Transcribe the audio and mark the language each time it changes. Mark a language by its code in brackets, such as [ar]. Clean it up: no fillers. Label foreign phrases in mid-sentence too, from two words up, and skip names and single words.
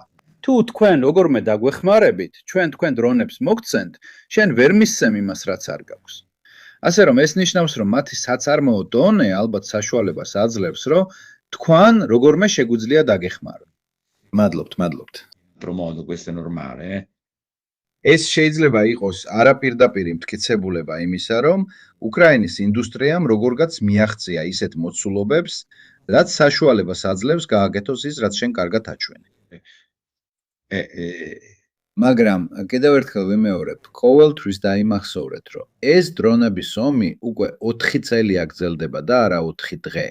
[ka] თუ თქვენ როგორმე დაგვეხმარებით, ჩვენ თქვენ დრონებს მოგცემთ, შენ ვერ მისცემ იმას, რაც არ გაქვს. ასე რომ ეს ნიშნავს, რომ მათი საწარმოო დონე ალბათ საშუალებას აძლევს, რომ თქვენ როგორმე შეგვიძლია დაგეხმაროთ. მადლობთ. [it] Promodo, questo è normale. [ka] ეს შეიძლება იყოს არაპირდაპირი მტკიცებულება იმისა, რომ უკრაინის ინდუსტრიამ როგორღაც მიაღწია ისეთ მოცულობებს, რაც საშუალებას აძლევს გააკეთოს ის, რაც შენ კარგად აჩვენე. მაგრამ კიდევ ერთხელ ვიმეორებ, ყოველთვის დაიმახსოვრეთ, რომ ეს დრონების ომი უკვე 4 წელი აგრძელდება და არა 4 დღე.